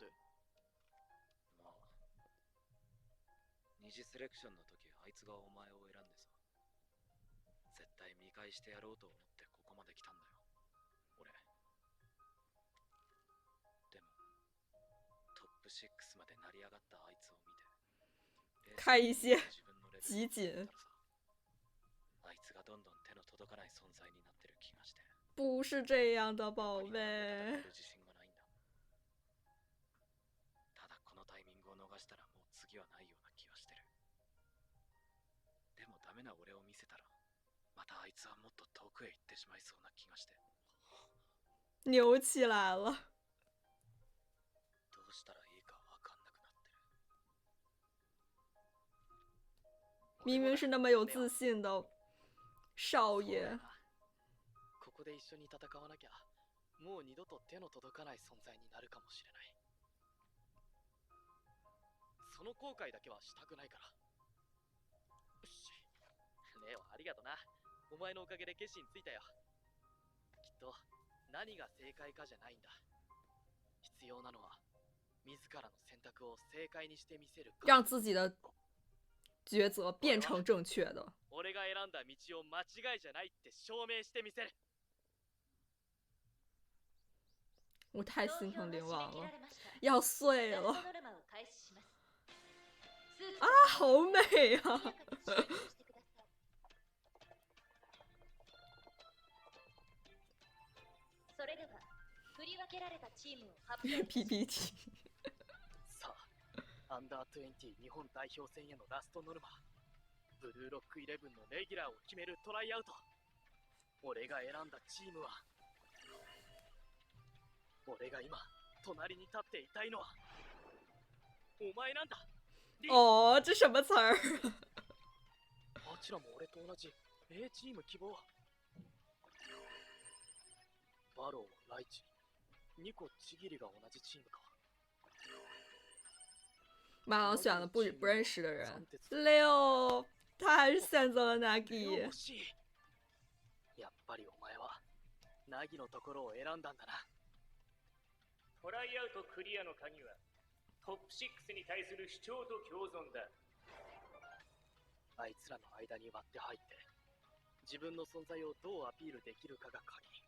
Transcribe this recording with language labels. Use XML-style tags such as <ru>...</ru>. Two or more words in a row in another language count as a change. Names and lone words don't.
<ja>まあ、二次セレクションの時あいつがお前を選んでさ、絶対見返してやろうと思ってここまで来たんだよ、俺。でも、トップ6まで成り上がったあいつを見て、</ja> <zh>开一些集锦。</zh> <ja>あいつがどんどん手の届かない存在になってる気がして。</ja> <zh>不是这样的，宝贝。</zh> <ja>自信がないんだ。ただこのタイミングを逃したらもう次はないような気がしてる。でもダメな俺を見せたら、またあいつはもっと遠くへ行ってしまいそうな気がして。</ja> <zh>扭起来了。</zh> <ja>どうしたらいいかわかんなくなってる。</ja> <zh>明明是那么有自信的少爷。</zh> <ja>ここで一緒に戦わなきゃ、もう二度と手の届かない存在になるかもしれない。その後悔だけはしたくないから。よし。レオ、ありがとな。お前のおかげで決心ついたよ。きっと何が正解かじゃないんだ。必要なのは自らの選択を正解にしてみせるか。</ja> <zh>让自己的抉择变成正确的。</zh> <ja>俺が選んだ道を間違いじゃないって証明してみせる。</ja> <zh>我太心疼灵王了，</zh> <ja>投票の締め切られました</ja> <zh>要碎</zh> <ja>ラスト</ja> <zh>了</zh> <ja>ノルマを開始します。</ja> <zh>啊！好美啊！</zh> <ja>速やかに集中してください。それでは振り分けられたチームを発表いたします。</ja> <zh>PPT</zh> <ja>さあ、アンダー20日本代表戦へのラストノルマ、ブルーロックイレブンのレギュラーを決めるトライアウト。俺が選んだチームは、俺が今隣に立っていたいのはお前なんだ。</ja> <zh>哦，这什么词儿？</zh> <ja>あちらも俺と同じ A チーム希望。バロー、ライチ、ニコ、チギリが同じチームか。</ja> <zh>马郎选了不认识的人，6，他还是选择了 Nagi。</zh> <ja>惜しい。やっぱりお前はナギのところを選んだんだな。トライアウトクリアの鍵はトップ6に対する主張と共存だ。あいつらの間に割って入って自分の存在をどうアピールできるかが鍵。</ja>